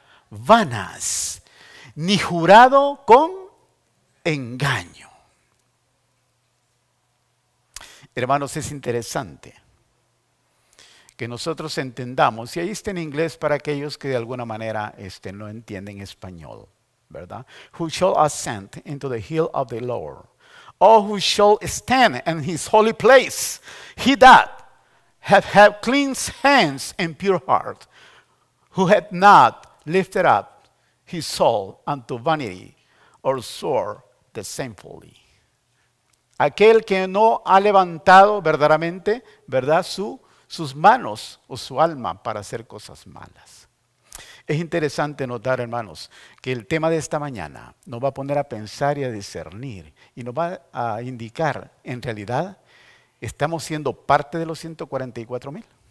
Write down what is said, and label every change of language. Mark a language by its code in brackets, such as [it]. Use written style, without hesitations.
[es] Vanas, ni jurado con engaño. Hermanos, es interesante que nosotros entendamos, y ahí está en inglés para aquellos que de alguna manera no entienden español, ¿verdad? [en] Who shall ascend into the hill of the Lord? Or who shall stand in his holy place? He that hath clean hands and pure heart, who hath not lifted up his soul unto vanity, or swore deceitfully. [es] Aquel que no ha levantado verdaderamente, ¿verdad? Sus manos o su alma para hacer cosas malas. Es interesante notar, hermanos, que el tema de esta mañana nos va a poner a pensar y a discernir y nos va a indicar, en realidad, ¿estamos siendo parte de los 144,000?